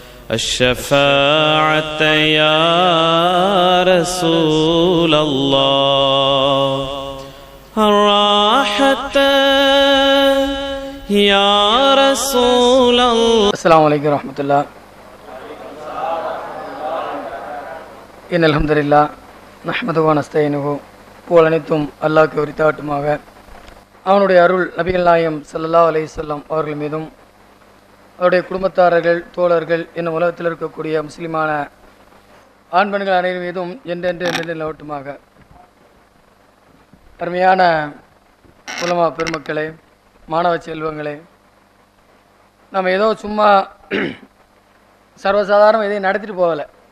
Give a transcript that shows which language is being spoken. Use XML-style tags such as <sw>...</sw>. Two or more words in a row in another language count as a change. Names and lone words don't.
<ar>الشفاعة يا رسول الله الراحة يا رسول الله. السلام عليكم ورحمة الله. إن الحمد لله نحمده ونستعينه.</ar> <ta>புகழ் அனைத்தும் அல்லாஹ்வுக்கு உரித்தாகட்டுமாக. அவனுடைய அருள் நபிகள் நாயகம்</ta> <ar>صلى الله عليه وسلم</ar> <ta>அவர்கள் மீதும் அவருடைய குடும்பத்தாரர்கள் தோழர்கள் என்னும் உலகத்தில் இருக்கக்கூடிய முஸ்லிமான ஆண் பெண்கள் அனைவரும் மீதும் என்றென்று நிலவட்டுமாக. அருமையான உலமா பெருமக்களே, மாணவ செல்வங்களே, நம்ம ஏதோ சும்மா சர்வசாதாரணம் எதையும் நடத்திட்டு போகலை.</ta>